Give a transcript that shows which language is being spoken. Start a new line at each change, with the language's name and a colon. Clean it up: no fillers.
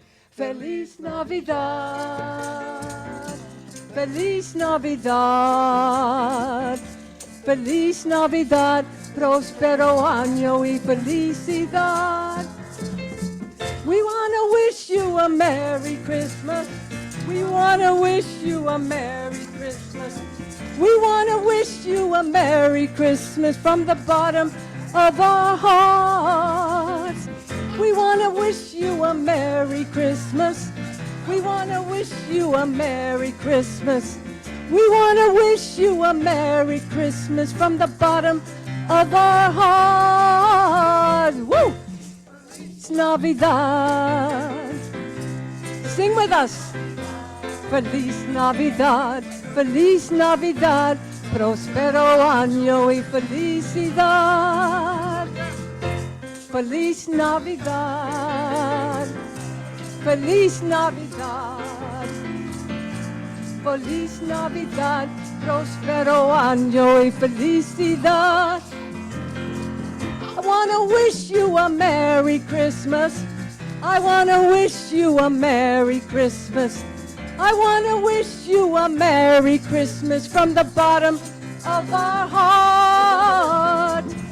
Spanish: Feliz Navidad, Feliz Navidad, Feliz Navidad, próspero año y felicidad.
English: We want to wish you a Merry Christmas. We want to wish you a Merry Christmas. We want to wish you a Merry Christmas from the bottom of our hearts. We want to wish you a Merry Christmas. We want to wish you a Merry Christmas. We want to wish you a Merry Christmas from the bottom of our hearts. Woo! It's Navidad. Sing with us.
Spanish: Feliz Navidad, Feliz Navidad, próspero año y felicidad. Feliz Navidad, Feliz Navidad, Feliz Navidad, próspero año y felicidad.
English: I want to wish you a Merry Christmas. I want to wish you a Merry Christmas. I want to wish you a Merry Christmas from the bottom of our heart.